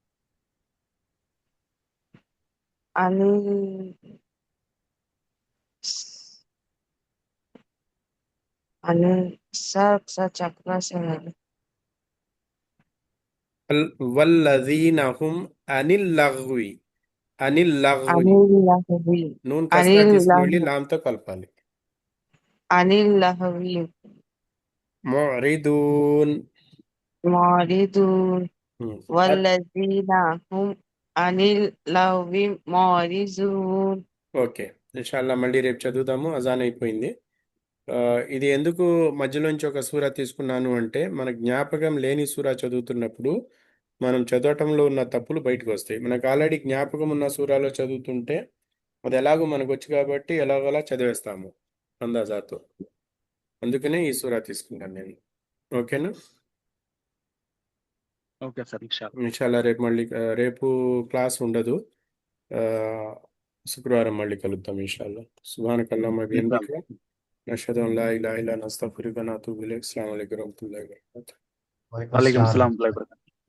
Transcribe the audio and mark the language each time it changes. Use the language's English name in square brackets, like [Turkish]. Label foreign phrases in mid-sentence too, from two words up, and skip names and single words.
[Arabic] والذين هم عن اللغو. [Telugu] నూన్ కసరా తీసుకుని వెళ్ళి లామ్తో కలపాలి. [Arabic] మురిదూన్. معرضون والذين هم عن اللغو معرضون. [Telugu] ఓకే, ఇన్షాల్లా మళ్ళీ రేపు చదువుదాము. అజాన్ అయిపోయింది. ఇది ఎందుకు మధ్యలోంచి ఒక సూరా తీసుకున్నాను అంటే, మన జ్ఞాపకం లేని సూరా చదువుతున్నప్పుడు మనం చదవటంలో ఉన్న తప్పులు బయటకు వస్తాయి. మనకు ఆల్రెడీ జ్ఞాపకం ఉన్న సూరాలో చదువుతుంటే అది ఎలాగో మనకు వచ్చు కాబట్టి ఎలాగోలా చదివేస్తాము అందాజాతో. అందుకనే ఈ సూరా తీసుకున్నాను నేను. ఓకేనా? [English] Okay sir. [Telugu] ఇన్షాల్లా రేపు మళ్ళీ రేపు క్లాస్ ఉండదు. శుక్రవారం మళ్ళీ కలుద్దాం ఇన్షాల్లా. [Arabic] سبحانك اللهم بحمدك نشهد أن لا إله إلا أنت أستغفرك وأتوب إليك. السلام عليكم ورحمة الله وبركاته. वालेकुम वालेकुम अस्सलाम। सलाम।